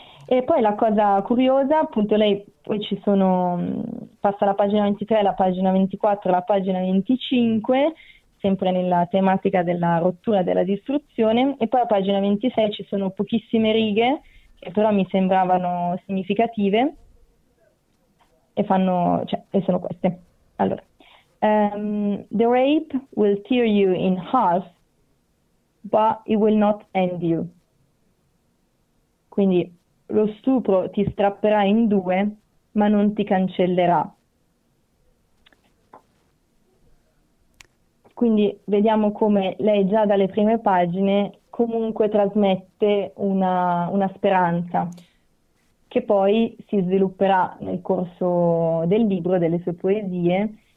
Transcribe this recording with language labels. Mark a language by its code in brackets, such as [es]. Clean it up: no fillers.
[it] E poi la cosa curiosa, appunto lei, poi ci sono, passa la pagina 23, la pagina 24, la pagina 25, sempre nella tematica della rottura della distruzione, e poi a pagina 26 ci sono pochissime righe che però mi sembravano significative cioè, e sono queste. Allora, [en] the rape will tear you in half, but it will not end you. [it] Quindi lo stupro ti strapperà in due, ma non ti cancellerà. Quindi vediamo come lei già dalle prime pagine comunque trasmette una speranza che poi si svilupperà nel corso del libro, delle sue poesie.